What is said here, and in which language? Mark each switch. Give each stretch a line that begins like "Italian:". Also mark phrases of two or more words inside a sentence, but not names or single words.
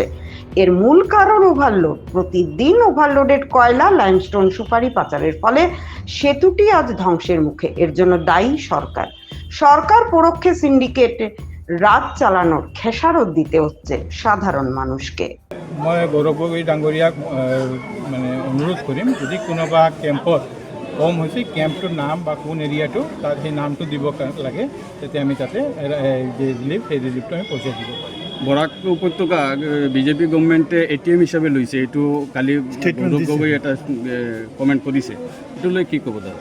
Bangla: এর মূল কারণ ওভারলোড। প্রতিদিন ওভারলোডেড কয়লা, লাইমস্টোন, সুপারি পাচারের ফলে সেতুটি আজ ধ্বংসের মুখে। এর জন্য দায়ী সরকার পরোক্ষে সিন্ডিকেট রাজ চালানোর খেসারত দিতে হচ্ছে সাধারণ মানুষকে।
Assamese: মই গৌৰৱ গগৈ ডাঙৰীয়াক মানে অনুৰোধ কৰিম, যদি কোনোবা কেম্পত কম হৈছে, কেম্পটোৰ নাম বা কোন এৰিয়াটো তাত সেই নামটো দিব লাগে, তেতিয়া আমি তাতে যে ৰিলিফ, সেই ৰিলিফটো আমি পঠিয়াই দিব পাৰিম। বরাক উপত্যকা বিজেপি গভর্নমেন্টে এটিএম হিসাবে লৈছে, এইটো কালি গৌৰৱ গগৈ এটা কমেণ্ট কৰিছে, এইটো লৈ কি ক'ব দাদা?